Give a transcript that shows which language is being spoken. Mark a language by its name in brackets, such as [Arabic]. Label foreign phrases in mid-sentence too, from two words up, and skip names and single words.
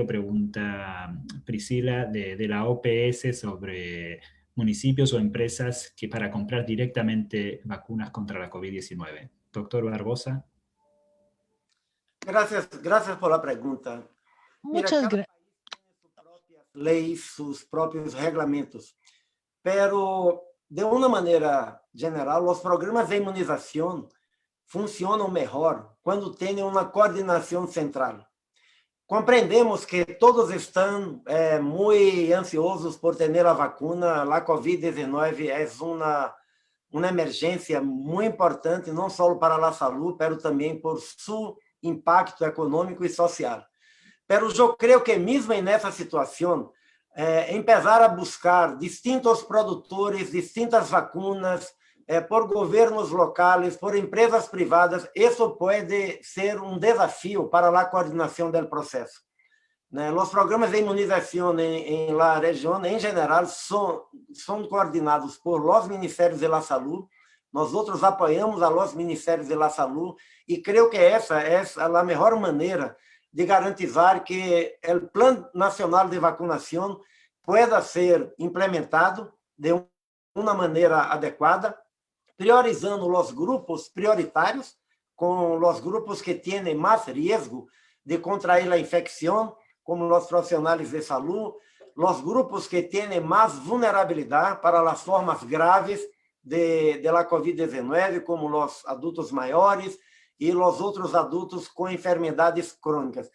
[Spanish] Pregunta Priscila de la OPS sobre municipios o empresas que para comprar directamente vacunas contra la COVID-19. Doctor Barbosa. Gracias por la pregunta. Mira, Muchas cada gracias. país tiene sus propias leyes, sus propios reglamentos, pero de una manera general, los programas de inmunización [Portuguese] funcionam melhor quando tem uma coordenação central. Compreendemos que todos estão muito ansiosos por ter a vacuna. A COVID-19 é uma emergência muito importante, não só para a saúde, mas também por seu impacto econômico e social. Mas eu creio que mesmo nessa situação, [Spanish] empezar a buscar distintos produtores, distintas vacunas, [Portuguese] por governos locais, [Spanish] por empresas privadas. [Portuguese] Isso pode ser um desafio para a coordenação do processo. Os programas de imunização em la região, em geral, são coordenados [Spanish] por los Ministérios de la Salud. [Portuguese] Nós outros apoiamos [Spanish] a los Ministérios de la Salud [Portuguese] e creio que essa é a melhor maneira de garantizar que o Plano Nacional de Vacunação pueda ser implementado de uma maneira adequada, priorizando os grupos prioritários, com os grupos que têm mais risco de contrair a infecção, como os profissionais de saúde, os grupos que têm mais vulnerabilidade para as formas graves de la COVID-19, como os adultos maiores e os outros adultos com enfermidades crônicas.